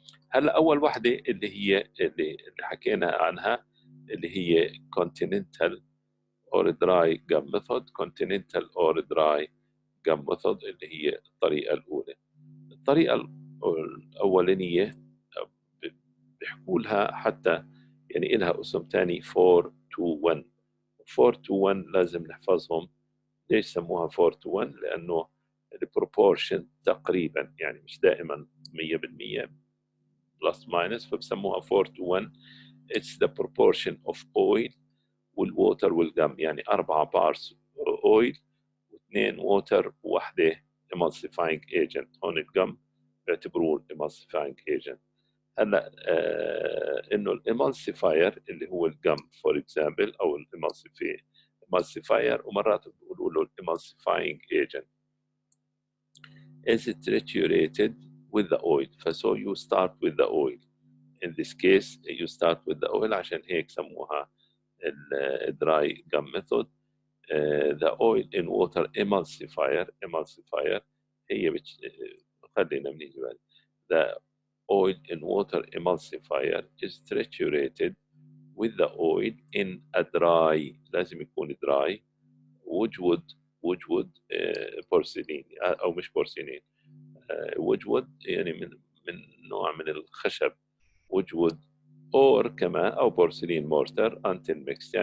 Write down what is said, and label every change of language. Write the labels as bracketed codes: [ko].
[ar] هلا أول وحدة اللي حكينا عنها اللي هي [en] continental or dry gum method. continental or dry gum method [ar] اللي هي الطريقة الأولى. الطريقة الأولانية بيحكوا لها حتى يعني إلها اسم تاني 4-2-1. 4-2-1 لازم نحفظهم. ليش سموها 4-2-1؟ لأنه البروبورشن تقريبا يعني مش دائما 100% [en] plus minus, [ar] فبسموها 4-2-1. [en] It's the proportion of oil والووتر والجم، يعني 4 بارس اويل و2 ووتر وواحدة emulsifying agent. [ar] هون الجم بيعتبروه [en] emulsifying agent. [ar] هلا انه [en] الامالسيفاير [ar] اللي هو [en] الجم for example او الامالسيفاير [ar] ومرات بيقولوا له [en] الامالسيفاينج agent is triturated with the oil. So you start with the oil. In this case you start with the oil [ar] عشان هيك سموها [en] dry gum method. The oil in water emulsifier [ar] هي خلينا بنيجي بعد. [en] The oil in water emulsifier is triturated with the oil in a dry [ar] لازم يكون [en] dry wood porcelain او مش porcelain wood [ar] يعني من نوع من الخشب [en] wood or كمان او porcelain mortar until mixed.